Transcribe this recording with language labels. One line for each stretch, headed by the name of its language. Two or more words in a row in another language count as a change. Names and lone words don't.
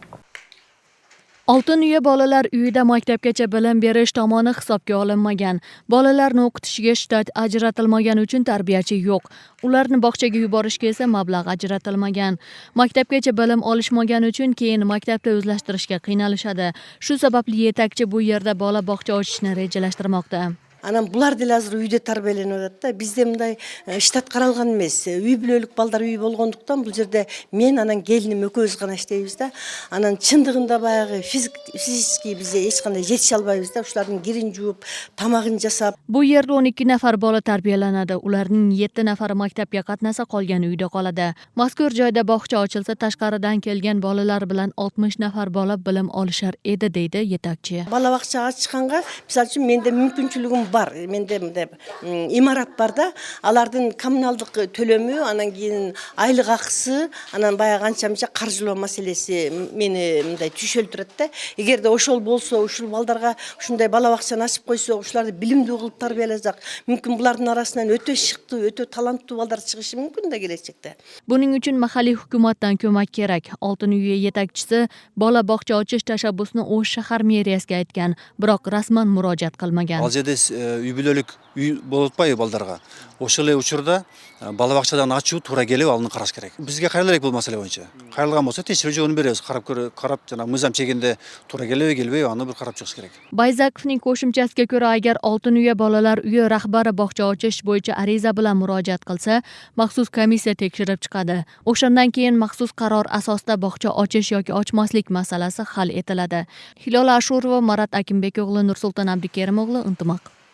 Uzbek: Oltin uya bolalar uyida maktabgacha bilim berish tomoni hisobga olinmagan. Bolalarni o'qitishiga shtat ajratilmagan uchun tarbiyachi yo'q. Ularni bog'chaga yuborishga esa mablag' ajratilmagan. Maktabgacha bilim olishmagan uchun keyin maktabda o'zlashtirishga qiynalishadi. Shu sababli yetakchi bu yerda bola bog'cha ochishni rejalashtirmoqda.
Kyrgyz: Анан булар деле азыр үйдө тарбияланып атат да. Бизде мындай штат каралган эмес. Үй бүлөлүк балдар үй болгондуктан бул жерде мен анан келиним экөөбүз гана иштейбиз да. Анан чындыгында баягы физически бизде эч кандай жетише албайбыз да. Ушулардын кирин жууп, тамагын жасап.
Uzbek: Bu yerda 12 nafar bola tarbiyalanadi. Ularning 7 nafari maktabga qatnasa, qolgani uyda qoladi. Mazkur joyda bog'cha ochilsa, tashqaridan kelgan bolalar bilan 60 nafar bola bilim olishar edi, deydi yetakchi.
Kyrgyz: Bala baqcha ачканга, мисалы үчүн менде мүмкүнчүлүгүм бар. Менде имарат бар да. Алардын коммуналдык төлөмү, анан кийин айлык акысы, анан баягы анча-мынча каржылоо маселеси мени мындай түшөлтүрөт да. Эгерде ошол болсо, ушул балдарга ушундай бала бакчаны ачып койсо, ушуларды билимдүү кылып тарбияласак, мүмкүн булардын арасынан өтө шыктуу, өтө таланттуу балдар чыгышы мүмкүн да келечекте.
Uzbek: Buning uchun mahalliy hukumatdan ko'mak kerak. Oltin uyi yetakchisi bola bog'cha ochish tashabbusini O'sh shahar meriyasiga aytgan, biroq rasman murojaat qilmagan.
Kyrgyz: Ал жерде үй бүлөлүк үй болуп атпайбы балдарга. Ошол эле учурда бала бакчадан ачуу туура келип алынып караш керек. Бизге кайрылар бул маселе боюнча. Кайрылган болсо текшерүү жолун беребиз. Карап жана мыйзам чегинде туура келеби, келбейби, аны бир карап чыгыш керек.
Uzbek: Bayzakovning qo'shimchasiga ko'ra, agar Oltin uya bolalar uyi rahbari bog'cha ochish bo'yicha ariza bilan murojaat qilsa, maxsus komissiya tekshirib chiqadi. O'shandan keyin maxsus qaror asosida bog'cha ochish yoki ochmaslik masalasi hal etiladi. Hilola Ashurova, Marat Akimbekoğlu, Nursulton Abdukerimog'lu, Intimaq.